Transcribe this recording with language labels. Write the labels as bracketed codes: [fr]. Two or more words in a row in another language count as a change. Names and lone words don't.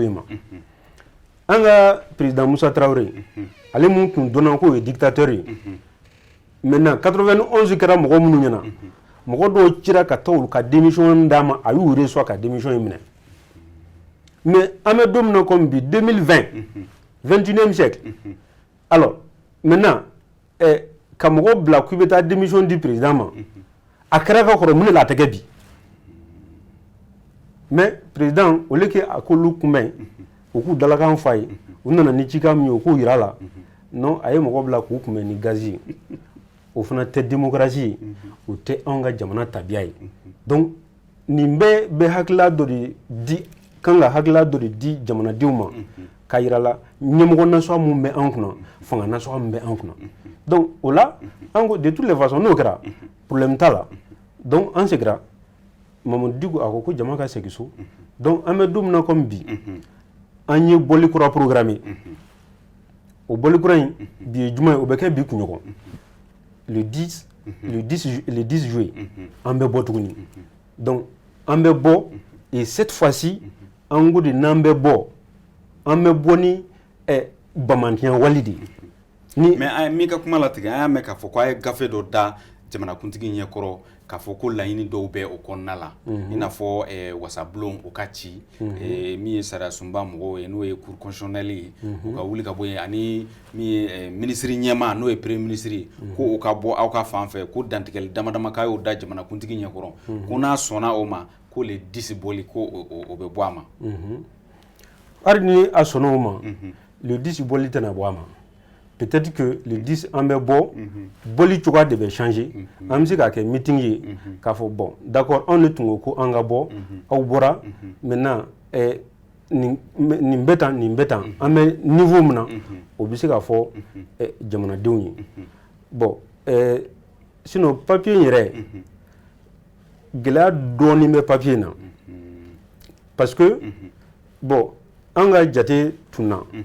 [bm] in ma an ka président Musa Traoré ale mun tun dɔnna k'o ye dictateur ye maintenant 91 kɛra mɔgɔ minnu ɲɛna mɔgɔ dɔw cira ka taa olu ka démission d'a ma a y'u reçoit ka démission in minɛ mais an bɛ don min na comme bi 2020 [fr] 21e siècle [bm] alors maintenant ka mɔgɔ bila k'i bɛ taa démission di président ma a kɛra ka kɔrɔ mun de la a tɛ kɛ bi mais président [fr] au lieu que [bm] a k'olu kunbɛn u k'u dalakan f'a ye u nana ni cikan min ye u k'u yira a la non a ye mɔgɔ bila k'u kunbɛn ni gazi ye o fana tɛ démocratie ye o tɛ anw ka jamana tabiya ye donc nin bɛɛ bɛ hakilila dɔ de di kan ka hakilila dɔ de di jamanadenw ma k'a yira la ɲɛmɔgɔ nasɔngɔ mun bɛ an kunna fanga nasɔngɔ mun bɛ an kunna donc o la an ko de [fr] toutes les façons [bm] n'o kɛra problème t'a la donc an segira Mamadu Diko a ko jama ka segin so donc an bɛ don min na comme bi an ye bɔli kura programmé o bɔli kura in bi ye juma ye o bɛ kɛ bi kunɲɔgɔn [fr] le 10 juillet [bm] an bɛ bɔ tuguni donc an bɛ bɔ [fr] et cette fois-ci [bm] an ko de n'an bɛ bɔ ni bamantiya wali de ni mais a mi ka kuma latigɛ an y'a mɛn k'a fɔ ko a ye gafe dɔ da jamanakuntigi ɲɛkɔrɔ k'a fɔ ko laɲini dɔw bɛ o kɔnɔna la i n'a fɔ wasabulon o ka ci min ye sariya sunba mɔgɔw ye n'o ye [fr] cour constitutionnelle [bm] ye o ka wuli ka bɔ yen ani min ye ministre ɲɛma n'o ye [fr] premier ministre [bm] ye ko o ka bɔ aw ka fan fɛ ko dantigɛli damadama k'a y'o da jamanakuntigi ɲɛkɔrɔ ko n'a sɔnna o ma ko le 10 bɔli ko o bɛ bɔ a ma hali ni a sɔnna o ma le 10 bɔli tɛna bɔ a ma [fr] peut-être que le 10 [bm] an bɛ bɔ bɔli cogoya de bɛ changer an bɛ se k'a kɛ meeting ye k'a fɔ [fr] bon d'accord [bm] anw de tun ko ko an ka bɔ aw bɔra maintenant nin bɛ tan an bɛ niveau min na o bɛ se k'a fɔ jamanadenw ye [fr] bon sinon [bm] papier in yɛrɛ gɛlɛya dɔɔnin bɛ papier in na [fr] parce que bon [bm] an ka jate tun na